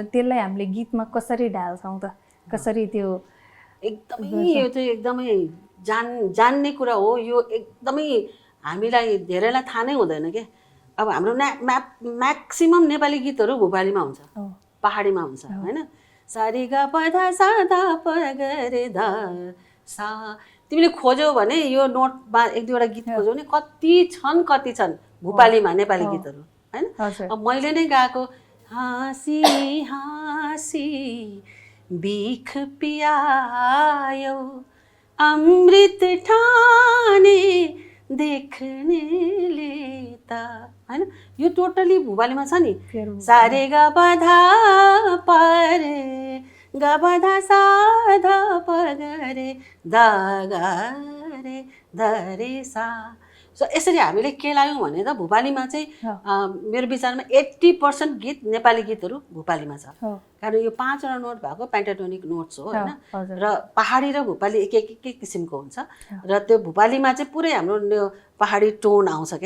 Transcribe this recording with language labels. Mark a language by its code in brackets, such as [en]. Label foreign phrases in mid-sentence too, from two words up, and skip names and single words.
[ne] त्यसलाई हामीले गीतमा कसरी ढाल्छौँ त, कसरी त्यो एकदमै यो चाहिँ एकदमै जान्ने कुरा हो। यो एकदमै हामीलाई धेरैलाई थाहा नै हुँदैन क्या। अब हाम्रो म्याक्सिमम नेपाली गीतहरू भोपालीमा हुन्छ, पहाडीमा हुन्छ होइन। सारी गा पधा साधा पगरे धा सा, तिमीले खोज्यौ भने यो नोटमा एक दुईवटा गीत खोज्यौ भने कति छन् भोपालीमा नेपाली गीतहरू होइन। अब मैले नै गाएको हाँसी हाँसी बिख पियायो अमृत ठाने देख्नेले त होइन, यो टोटली भोपालीमा छ नि। सारे गा बधा परे गा बधा साधा पगरे दा गा रे धरे सा। सो यसरी हामीले केलायौँ भने त भोपालीमा चाहिँ मेरो विचारमा 80% गीत नेपाली गीतहरू भोपालीमा छ। कारण यो 5वटा नोट भएको [en] pentatonic notes [ne] हो होइन। र पहाडी र भोपाली एक एक किसिमको हुन्छ र त्यो भोपालीमा चाहिँ पुरै हाम्रो पहाडी टोन आउँछ क्या।